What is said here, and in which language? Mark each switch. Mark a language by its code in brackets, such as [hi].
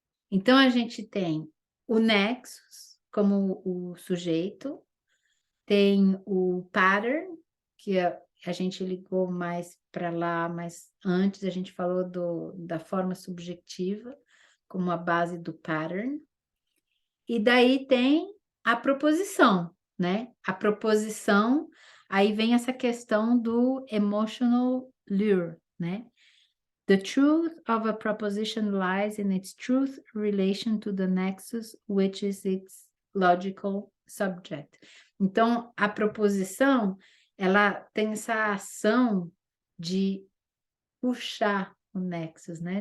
[pt] Então, a gente tem o nexus como o sujeito, tem o pattern, que a gente ligou mais para lá, mas antes a gente falou da forma subjetiva, como a base do pattern. E daí tem a proposição, né? A proposição, aí vem essa questão do emotional lure, né? [en] The truth of a proposition lies in its truth relation to the nexus, which is its logical subject. [pt] Então, a proposição, ela tem essa ação de puxar o nexus, né?